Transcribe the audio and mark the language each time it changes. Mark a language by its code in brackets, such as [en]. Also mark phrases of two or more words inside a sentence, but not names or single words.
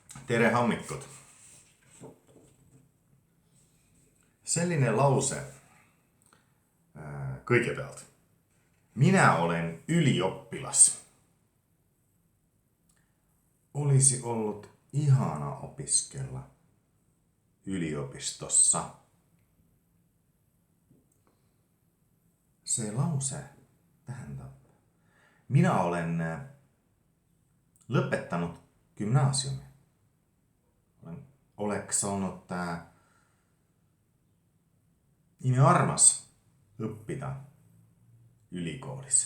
[et] Tere hommikut. Selline lause kõigepealt. [fi] Minä olen ylioppilas. Olisi ollut ihana opiskella yliopistossa. [et] Se lause tähendab. Minä olen lõpetanud gümnaasiumi. Oleks olnud imearmas õppida ülikoolis.